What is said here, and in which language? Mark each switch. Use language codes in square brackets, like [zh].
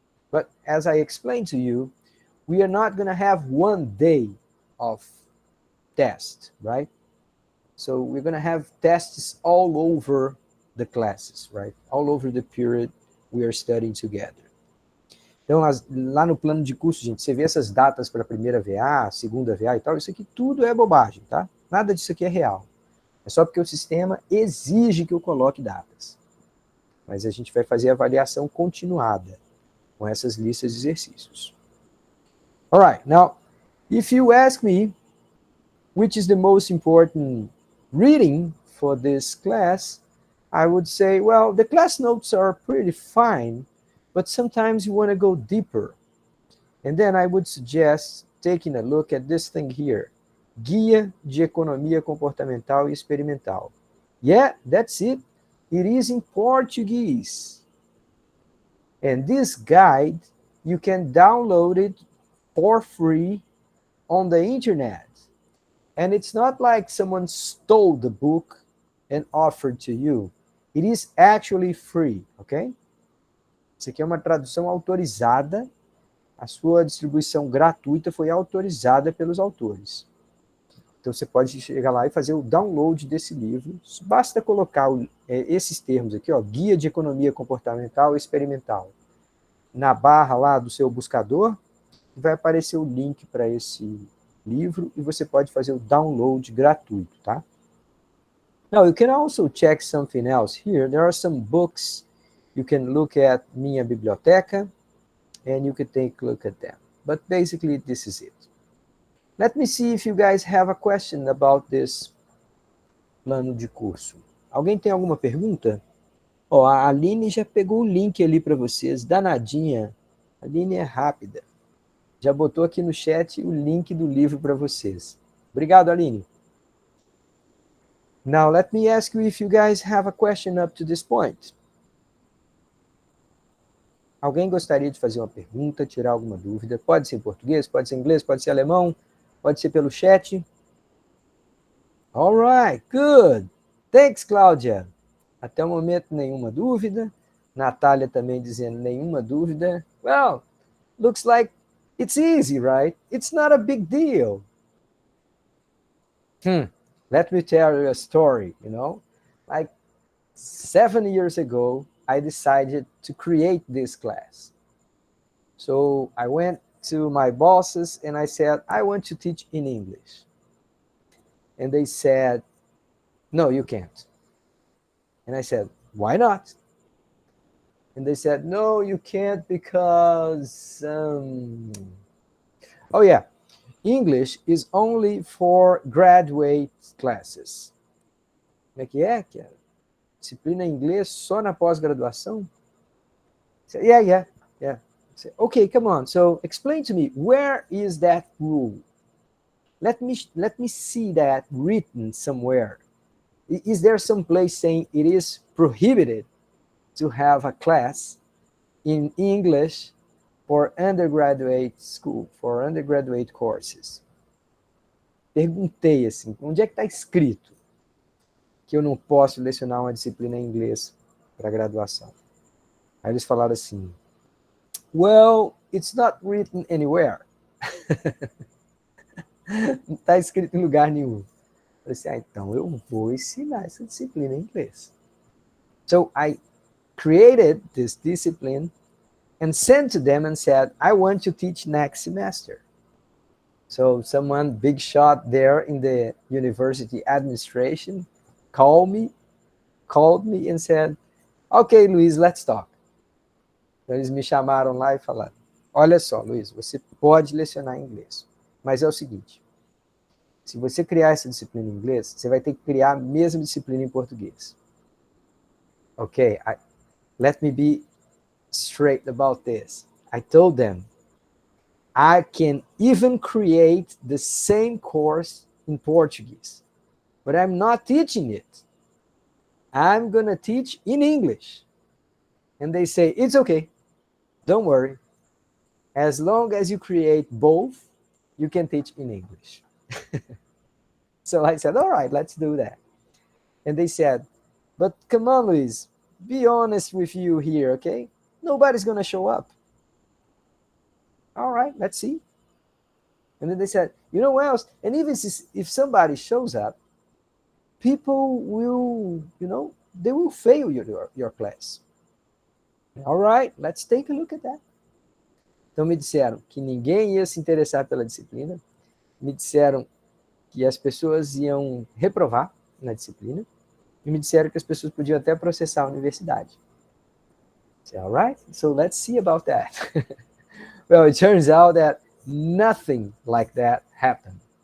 [en] But as I explained to you, we are not going to have one day of test, right? So we're going to have tests all over the classes, right? All over the period we are studying together. [pt] Então, lá no plano de curso, gente, você vê essas datas para a primeira VA, segunda VA e tal, isso aqui tudo é bobagem, tá? Nada disso aqui é real. É só porque o sistema exige que eu coloque datas. Mas a gente vai fazer a avaliação continuada com essas listas de exercícios. [en] All right, now, if you ask me which is the most important reading for this class, I would say, well, the class notes are pretty fine, but sometimes you want to go deeper. And then I would suggest taking a look at this thing here, Guia de Economia Comportamental e Experimental. Yeah, that's it. It is in Portuguese. And this guide, you can download it for free on the internet. And it's not like someone stole the book and offered to you. It is actually free, okay? [pt] Isso aqui é uma tradução autorizada. A sua distribuição gratuita foi autorizada pelos autores. Então você pode chegar lá e fazer o download desse livro. Basta colocar esses termos aqui, ó, Guia de Economia Comportamental e Experimental, na barra lá do seu buscador, vai aparecer o link para esse livro e você pode fazer o download gratuito, tá? [en] Now, you can also check something else here. There are some books you can look at Minha Biblioteca, and you can take a look at them. But basically, this is it. Let me see if you guys have a question about this [pt] plano de curso. Alguém tem alguma pergunta? Ó, a Aline já pegou o link ali para vocês, danadinha. A Aline é rápida. Já botou aqui no chat o link do livro para vocês. Obrigado, Aline. [en] Now, let me ask you if you guys have a question up to this point. [pt] Alguém gostaria de fazer uma pergunta, tirar alguma dúvida? Pode ser em português, pode ser em inglês, pode ser alemão, pode ser pelo chat. [en] All right, good. Thanks, Cláudia. [pt] Até o momento, nenhuma dúvida. Natália também dizendo nenhuma dúvida. [en] Well, looks like it's easy, right? It's not a big deal. Let me tell you a story, Like 7 years ago, I decided to create this class. So I went to my bosses and I said, I want to teach in English. And they said, no, you can't. And I said, why not? And they said, no, you can't because, oh yeah, English is only for graduate classes. [pt] Como é que é? Disciplina em inglês só na pós-graduação? [en] Yeah. Say, okay, come on. So explain to me, where is that rule? Let me see that written somewhere. Is there some place saying it is prohibited to have a class in English for undergraduate school, for undergraduate courses? [pt] Perguntei assim, onde é que está escrito que eu não posso lecionar uma disciplina em inglês para graduação? Aí eles falaram assim, [en] well, it's not written anywhere. [pt] Não está escrito em lugar nenhum. Eu falei assim, então eu vou ensinar essa disciplina em inglês. [en] So I created this discipline and sent to them and said, I want to teach next semester. So someone big shot there in the university administration called me called me and said, "Okay, Luiz, let's talk." [pt] Então, eles me chamaram lá e falaram, olha só, Luiz, você pode lecionar inglês, mas é o seguinte, se você criar essa disciplina em inglês, você vai ter que criar a mesma disciplina em português. [en] Okay, let me be straight about this. I told them, I can even create the same course in Portuguese, but I'm not teaching it. I'm going to teach in English. And they say, it's okay. Don't worry. As long as you create both, you can teach in English. So I said, all right, let's do that. And they said, but come on, Luis, be honest with you here, okay? Nobody's going to show up. All right, let's see. And then they said, you know what else? And even if somebody shows up, people will, they will fail your class. All right, let's take a look at that. [pt] Então me disseram que ninguém ia se interessar pela disciplina, me disseram que as pessoas iam reprovar na disciplina, e me disseram que as pessoas podiam até processar a universidade. [en] So, all right, so let's see about that. Well, it turns out that nothing like that happened.